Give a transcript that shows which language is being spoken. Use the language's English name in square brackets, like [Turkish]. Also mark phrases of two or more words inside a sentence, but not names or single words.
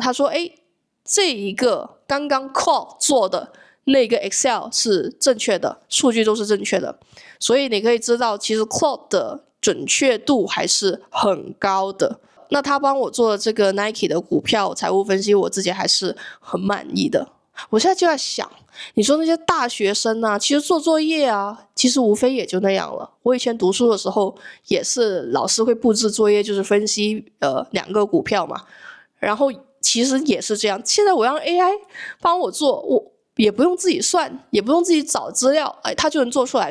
[Chinese] 他說這一個剛剛 Claude 做的那個 Excel 是正確的，數據都是正確的。所以你可以知道其實 Claude 的準確度還是很高的。那他幫我做的這個 Nike 的股票財務分析，我自己還是很滿意的。我現在就在想，你說那些大學生其實做作業其實無非也就那樣了。我以前讀書的時候也是老師會布置作業，就是分析兩個股票嘛，然後其實也是這樣。現在我讓 AI 幫我做，我也不用自己算，也不用自己找資料，它就能做出來。